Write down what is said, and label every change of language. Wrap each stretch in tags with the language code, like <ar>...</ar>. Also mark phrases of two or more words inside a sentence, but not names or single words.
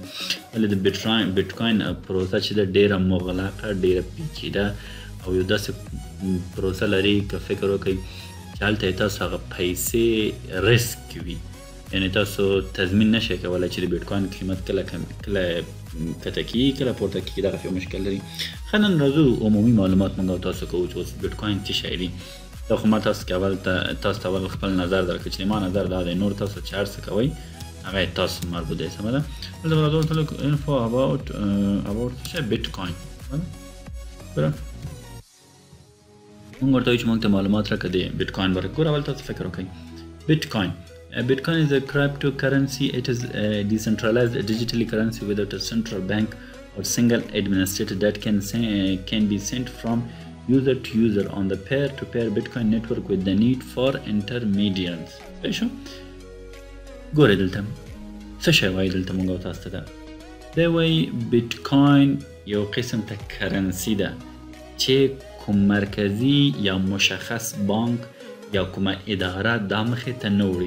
<ps>ولې د بیټ کوین پروسه چې ده ډېره مغلقه، ډېره پیچیده او یو داسې پروسه لري که فکر وکړئ چې هلته یې تاسو هغه پیسې ریسک وي، یعنې تاسو تضمین نشئ کولی چې د بیټ کوین قیمت کله کته کېږي کله پورته کېږي. دغسې یو مشکل لري. ښه نن راځو عمومي معلومات موږ او تاسو کوو چې اوس بیټ کوین څه شی دی. دا خو ما تاسو ته اول خپل نظر درکړه چې ما نظر دا دی، نور تاسو چې هر څه کوئ هغه یې تاسو مربوط دی. سمه ده. دلته به راځو ورته</ps> <en>info about</en> <ps>څه شی بیټ کوین. ګوره موږ ورته وایو چې موږ ته معلومات راکړه د بیټ کوین باره. ګوره اول تاسو فکر وکړئ. بیټ کوین</ps> <en>Bitcoin is a cryptocurrency. It is a decentralized digital currency without a central bank or single administrator that can be sent from user to user on the peer-to-peer Bitcoin network with the need for intermediaries.</en> <ps>شو؟ ګورئ دلته څه شی وایي دلته موږ او تاسو ته ده. دی وایي بیټکوین یو قسم ته کرنسي ده چې کوم مرکزي یا مشخص بانک یا کومه اداره دا مخې ته نه وړي.</ps>